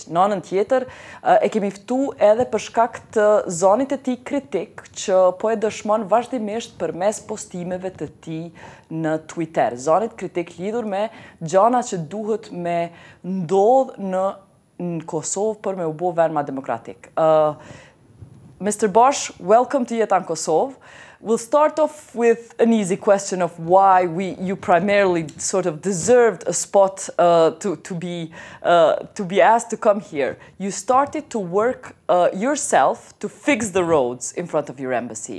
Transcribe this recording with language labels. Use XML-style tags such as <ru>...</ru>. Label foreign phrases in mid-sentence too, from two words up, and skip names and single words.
<sq>Në anën tjetër, e kemi ftu edhe për shkak të zonit e tij kritik që po e dëshmon vazhdimisht përmes postimeve të tij në Twitter. Zonit kritik lidhur me gjana që duhet me ndodh në Kosovë për me u bë vend më demokratik.</sq> <en>Mr. Bosch, welcome to Jetan Kosovë. We'll start off with an easy question of why you primarily sort of deserved a spot to be asked to come here. You started to work yourself to fix the roads in front of your embassy.</en>